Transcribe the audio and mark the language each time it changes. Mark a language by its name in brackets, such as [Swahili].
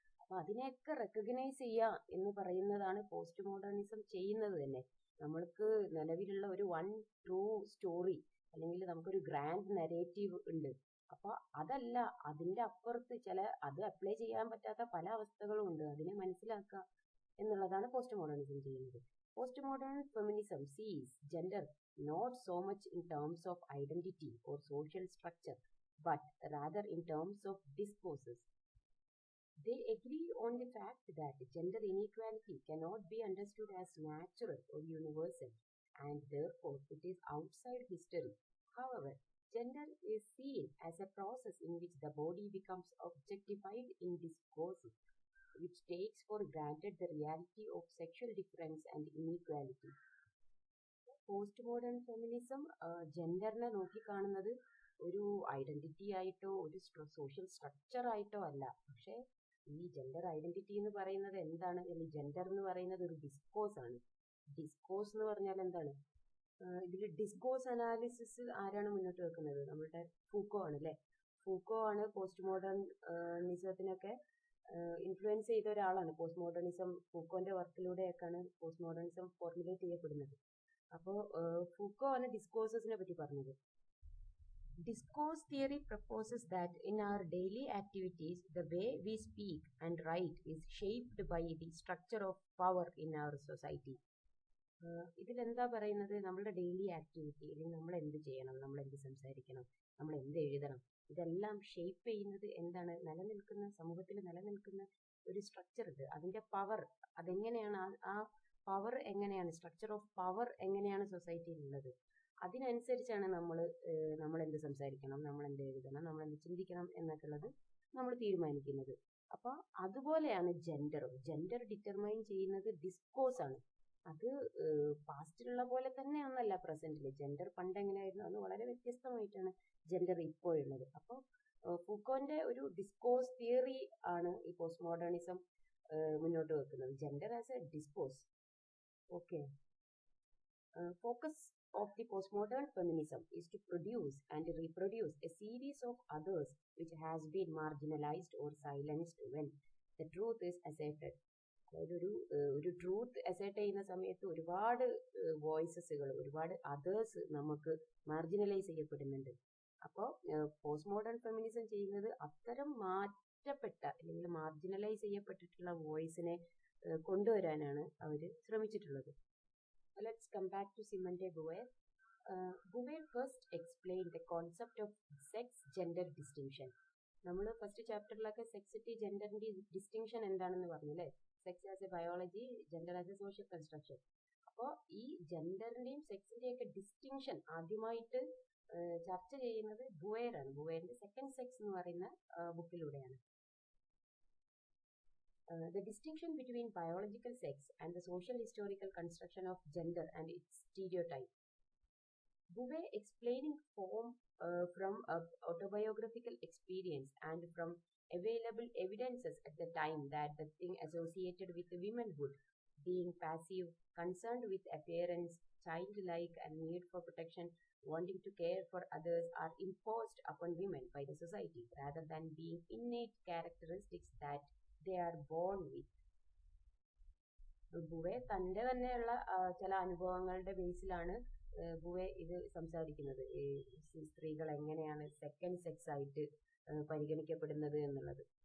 [Malayalam] അപ്പോൾ അതിനെയൊക്കെ റെക്കഗ്നൈസ് ചെയ്യുക എന്ന് പറയുന്നതാണ് പോസ്റ്റ് മോഡേണിസം ചെയ്യുന്നത് തന്നെ. നമ്മൾക്ക് നിലവിലുള്ള ഒരു വൺ ട്രൂ സ്റ്റോറി അല്ലെങ്കിൽ നമുക്കൊരു ഗ്രാൻഡ് നരേറ്റീവ് ഉണ്ട്. അപ്പോൾ അതല്ല, അതിൻ്റെ അപ്പുറത്ത് അത് അപ്ലൈ ചെയ്യാൻ പറ്റാത്ത പല അവസ്ഥകളും ഉണ്ട്. അതിനെ മനസ്സിലാക്കുക എന്നുള്ളതാണ് പോസ്റ്റ് മോഡേണിസം ചെയ്യുന്നത്. [English] Post modern feminism sees gender not so much in terms of identity or social structure, but rather in terms of discourses. They agree on the fact that gender inequality cannot be understood as natural or universal, and therefore it is outside history. However, gender is seen as a process in which the body becomes objectified in discourses, which takes for granted the reality of sexual difference and inequality. [Malayalam] Post modern feminism ജെൻഡറിനെ നോക്കിക്കാണുന്നത് ഒരു identity ആയിട്ടോ ഒരു social structure ആയിട്ടോ അല്ല. പക്ഷേ ഈ gender identity എന്ന് പറയുന്നത് എന്താണ്? അല്ലെങ്കിൽ ജെൻഡർ എന്ന് പറയുന്നത് ഒരു ഡിസ്കോഴ്സ് ആണ്. ഡിസ്കോഴ്സ് എന്ന് പറഞ്ഞാൽ എന്താണ്? ഇതിൽ ഡിസ്കോഴ്സ് അനാലിസിസ് ആരാണ് മുന്നോട്ട് വെക്കുന്നത്? നമ്മുടെ ഫൂക്കോ ആണ് അല്ലേ. ഫൂക്കോ ആണ് പോസ്റ്റ് മോഡേണിസത്തിനൊക്കെ ഇൻഫ്ലുവൻസ് ചെയ്ത ഒരാളാണ്. Post modernism ഫൂക്കോന്റെ വർക്കിലൂടെയൊക്കെയാണ് post modernism formulate ചെയ്യപ്പെടുന്നത്. അപ്പോൾ ഫൂക്കോ ആണ് ഡിസ്കോഴ്സസിനെ പറ്റി പറഞ്ഞത്. [English] Discourse theory proposes that in our daily activities, the way we speak and write is shaped by the structure of power in our society. [Malayalam] ഇതിലെന്താ പറയുന്നത്? നമ്മളുടെ ഡെയിലി ആക്ടിവിറ്റി, അല്ലെങ്കിൽ നമ്മൾ എന്ത് ചെയ്യണം, നമ്മൾ എന്ത് സംസാരിക്കണം, നമ്മൾ എന്ത് എഴുതണം, ഇതെല്ലാം ഷേപ്പ് ചെയ്യുന്നത് എന്താണ്? സമൂഹത്തിൽ നിലനിൽക്കുന്ന ഒരു സ്ട്രക്ചർ ഉണ്ട്. അതിൻ്റെ പവർ അതെങ്ങനെയാണ്, ആ പവർ എങ്ങനെയാണ്, സ്ട്രക്ചർ ഓഫ് പവർ എങ്ങനെയാണ് സൊസൈറ്റിയിലുള്ളത്, അതിനനുസരിച്ചാണ് നമ്മൾ എന്ത് സംസാരിക്കണം, നമ്മൾ എന്ത് എഴുതണം, നമ്മൾ എന്ത് ചിന്തിക്കണം എന്നൊക്കെ ഉള്ളത് നമ്മൾ തീരുമാനിക്കുന്നത്. അപ്പോൾ അതുപോലെയാണ് ജെൻഡർ ഡിറ്റർമൈൻ ചെയ്യുന്നത് ഡിസ്കോഴ്സ് ആണ്. അത് പാസ്റ്റിലുള്ള പോലെ തന്നെയൊന്നല്ല പ്രസന്റിൽ. ജെൻഡർ പണ്ട് എങ്ങനെയായിരുന്നു അത് വളരെ വ്യത്യസ്തമായിട്ടാണ് ജെൻഡർ ഇപ്പോഴുള്ളത്. അപ്പോൾ ഫൂക്കോന്റെ ഒരു ഡിസ്കോഴ്സ് തിയറി ആണ് ഈ പോസ്റ്റ് മോഡേണിസം മുന്നോട്ട് വെക്കുന്നത്. [English] Gender as a discourse. Okay. Focus of the postmodern feminism is to produce and reproduce a series of others which has been marginalized or silenced when the truth is asserted. [Malayalam] അതായത് ഒരു truth assert ചെയ്യുന്ന സമയത്ത് ഒരുപാട് വോയിസസുകൾ, ഒരുപാട് others നമുക്ക് marginalise ചെയ്യപ്പെടുന്നുണ്ട്. അപ്പോൾ post modern feminism ചെയ്യുന്നത് അത്തരം മാറ്റപ്പെട്ട അല്ലെങ്കിൽ മാർജിനലൈസ് ചെയ്യപ്പെട്ടിട്ടുള്ള വോയിസിനെ കൊണ്ടുവരാനാണ് അവർ ശ്രമിച്ചിട്ടുള്ളത്. [English] Let's come back to Simone de Beauvoir. Beauvoir first explained the concept of sex-gender distinction. [Malayalam] നമ്മൾ ഫസ്റ്റ് ചാപ്റ്ററിലൊക്കെ സെക്സിറ്റി ജെൻഡറിൻ്റെ ഡിസ്റ്റിങ്ഷൻ എന്താണെന്ന് പറഞ്ഞു അല്ലേ. [English] Sex as a biology, gender as a social construction. [Malayalam] അപ്പോൾ ഈ ജെൻഡറിൻ്റെയും സെക്സിൻ്റെയൊക്കെ ഡിസ്റ്റിങ്ഷൻ ആദ്യമായിട്ട് ചർച്ച ചെയ്യുന്നത് ബുവേറാണ്. ബുവേറിൻ്റെ സെക്കൻഡ് സെക്സ് എന്ന് പറയുന്ന ബുക്കിലൂടെയാണ്. [English] The distinction between biological sex and the social historical construction of gender and its stereotype. Beauvoir explaining from autobiographical experience and from available evidences at the time that the thing associated with womanhood, being passive, concerned with appearance, childlike and need for protection, wanting to care for others are imposed upon women by the society rather than being innate characteristics that they are born with. [Malayalam] ബുവെ തൻ്റെ തന്നെയുള്ള ചില അനുഭവങ്ങളുടെ ബേസിലാണ് ബുവെ ഇത് സംസാരിക്കുന്നത്. സ്ത്രീകൾ എങ്ങനെയാണ് second sex ആയിട്ട് പരിഗണിക്കപ്പെടുന്നത് എന്നുള്ളത്.